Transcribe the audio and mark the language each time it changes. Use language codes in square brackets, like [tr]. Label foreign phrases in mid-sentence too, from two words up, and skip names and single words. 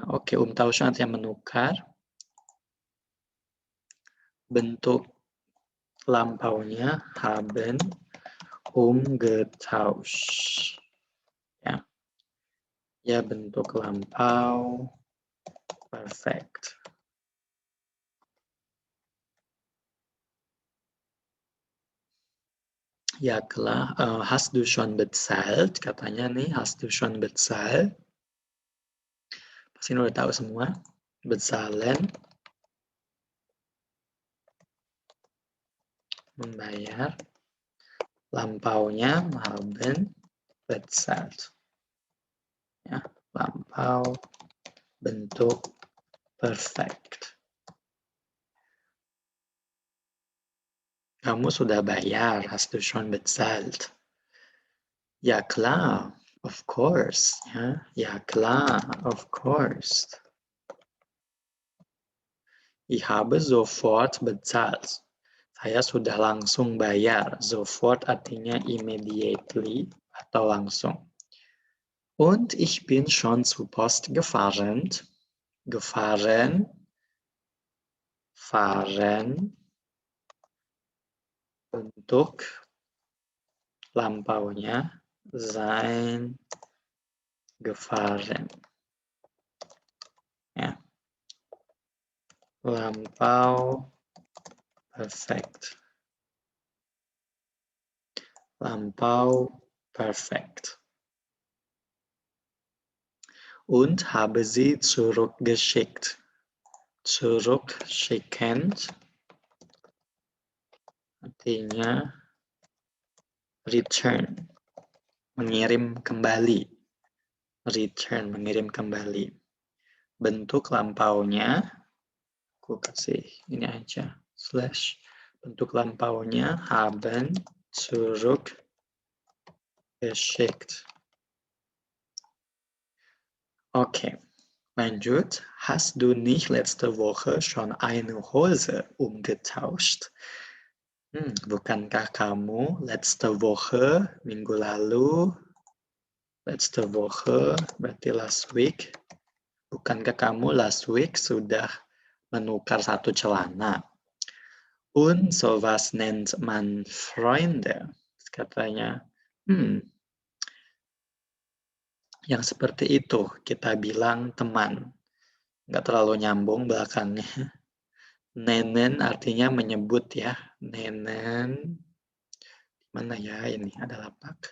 [id] Oke, umtauschen artinya menukar. Bentuk lampaunya [de] haben umgetauscht. [id] Ya. Ya, bentuk lampau perfect. [de] Ya klar, hast du schon bezahlt? [id] Katanya nih, [de] hast du schon bezahlt? [id] Pasti udah tahu semua. Bezahlen, membayar. Lampaunya [de] haben bezahlt. [id] Ya, lampau bentuk perfect. Kamu sudah bayar, [de] hast du schon bezahlt? Ja klar, [en] of course. [id] Ya, [de] ja klar, [en] of course. [de] Ich habe sofort bezahlt. [id] Saya sudah langsung bayar. Sofort artinya immediately atau langsung. [de] Und ich bin schon zur Post gefahren. Gefahren. Fahren. [id] Untuk lampaunya [de] sein gefahren. [id] Ya. Lampau perfect. Lampau perfekt. [de] Und habe sie zurückgeschickt. [id] Zurückschicken artinya return, mengirim kembali. Return, mengirim kembali. Bentuk lampaunya, aku kasih ini aja, slash. Bentuk lampaunya [de] haben zurückgeschickt. [id] Oke, lanjut. [de] Hast du nicht letzte Woche schon eine Hose umgetauscht? [id] Bukankah kamu [de] letzte Woche, [id] minggu lalu, [de] letzte Woche [id] berarti [en] last week, [id] bukankah kamu [en] last week [id] sudah menukar satu celana? [de] Und sowas nennt man Freunde. [id] Katanya, yang seperti itu kita bilang teman. Nggak terlalu nyambung belakangnya. Nennen artinya menyebut ya. Nennen. Mana ya ini ada lapak.